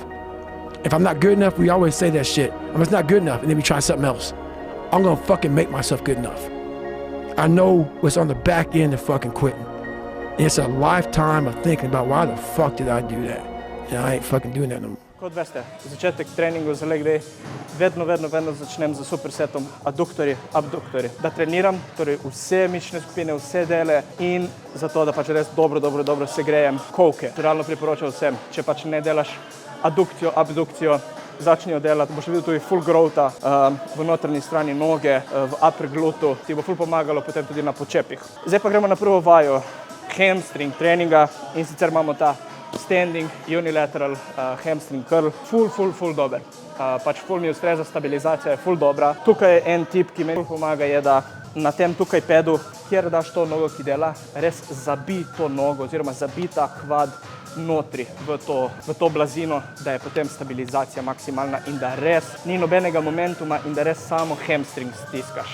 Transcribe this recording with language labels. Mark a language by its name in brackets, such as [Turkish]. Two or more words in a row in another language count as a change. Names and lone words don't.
[English] If I'm not good enough, we always say that shit. I'm just not good enough, and then we try something else. I'm gonna fucking make myself good enough. I know what's on the back end of fucking quitting. And it's a lifetime of thinking about why the fuck did I do that? And I ain't fucking doing that no more. [Slovenian] Kot veste, začetek treningov za [English] leg day [Slovenian] vedno začnem z supersetom adduktorji, abduktorji. Da treniram, torej vse mišične skupine, vse dele in zato, da pač res dobro segrejem kolke. Realno priporočam vsem, če pač ne delaš addukcijo, abdukcijo, začnijo delati, boš videl tudi full growtha v notranji strani noge, v [English] upper glutu, [Slovenian] ti bo full pomagalo potem tudi na počepih. Zdaj pa gremo na prvo vajo hamstring treninga in sicer imamo ta [English] standing unilateral hamstring curl, [Slovenian] full dober. Pač full mi ustreza, stabilizacija je full dobra. Tukaj je en tip, ki meni pomaga, je da na tem tukaj pedu, kjer daš to nogo, ki dela, res zabi to nogo oziroma zabi ta kvad notri v to blazino, da je potem stabilizacija maksimalna in da res ni nobenega momentuma in da res samo hamstring stiskaš.